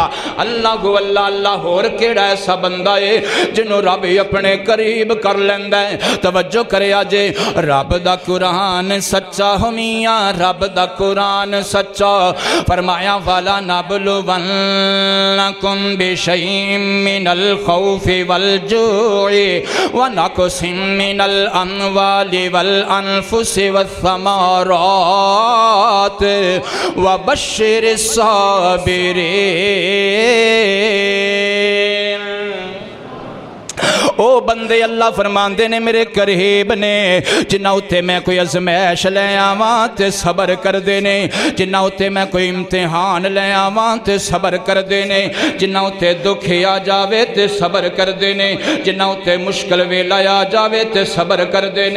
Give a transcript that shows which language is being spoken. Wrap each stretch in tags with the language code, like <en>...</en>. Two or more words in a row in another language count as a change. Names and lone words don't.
<pa>اللہ کو اللہ اللہ ہور کیہڑا ایسا بندہ ہے جنہوں رب اپنے قریب کر لیندا ہے. توجہ کرے جے رب دا قرآن سچا ہو میاں رب دا قرآن سچا فرمایا والا</pa> <ar>نبلونكم بشيء من الخوف والجوع ونقص من الأموال والأنفس والثمرات وبشر الصابرين.</ar> <pa>او بندے اللہ فرماتے نے میرے قریب نے جنہاں اتے میں کوئی آزمائش لے آواں تے صبر کردے نے جنہاں اتے میں کوئی امتحان لے آواں تے صبر کردے نے جنہاں اتے دکھ آ جاوے تے صبر کردے نے جنہاں اتے مشکل ویلا آ جاوے تے صبر کردے نے.</pa>